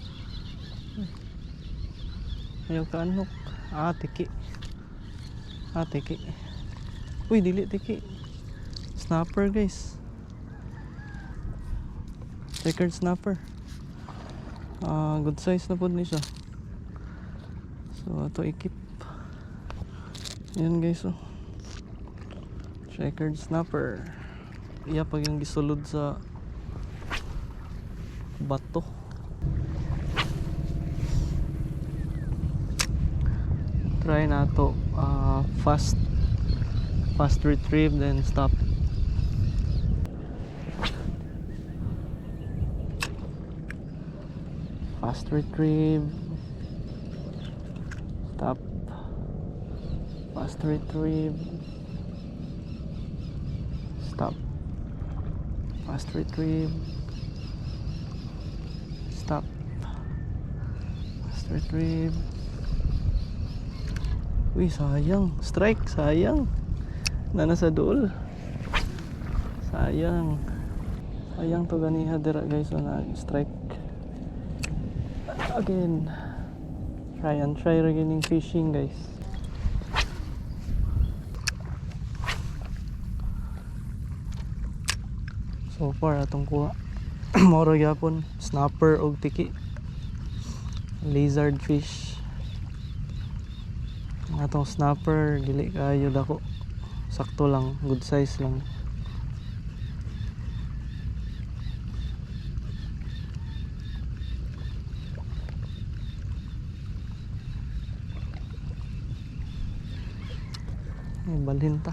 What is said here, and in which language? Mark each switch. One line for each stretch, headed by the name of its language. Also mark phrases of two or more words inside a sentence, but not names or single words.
Cebuano: Ayaw ka anok. Tiki. Tiki. Uy, dili tiki.
English: Snapper guys. Checkered snapper. Good size
Cebuano: na po ni siya.
Filipino: So, ito ikip. Yan guys, oh.
English: Checkered snapper.
Cebuano: Iya pag yung gisulod sa bato.
English: Try na to fast retrieve then stop. Fast retrieve, stop. Fast retrieve, stop. Fast retrieve, stop. Fast retrieve.
Cebuano: Uy, sayang. Strike, sayang. Nasa dool. Sayang. Sayang to ganiha dira guys, na strike.
English: Again. Try and try again fishing guys. So far
Cebuano: atong kuha. Moro gyapon snapper og tiki.
English: Lizard fish.
Cebuano: Atong snapper dili kayo dako. Sakto lang,
English: good size
Cebuano: lang. Ay, balhin ta.